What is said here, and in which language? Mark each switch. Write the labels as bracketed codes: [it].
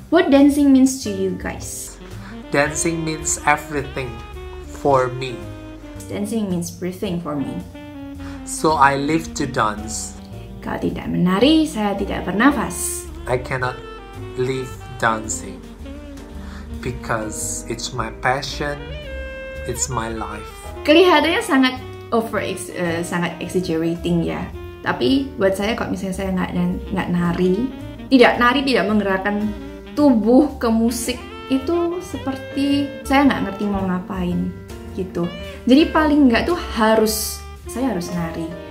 [en] What dancing means to you guys? Dancing means everything for me. Dancing means everything for me. So I live to dance. [id] Kalau tidak menari, saya tidak bernafas. [en] I cannot live dancing because it's my passion, it's my life. [id] Kelihatannya sangat sangat exaggerating ya. Tapi buat saya kalau misalnya saya nggak nari, tidak menggerakkan tubuh ke musik, itu seperti saya nggak ngerti mau ngapain gitu. Jadi paling nggak tuh saya harus nari.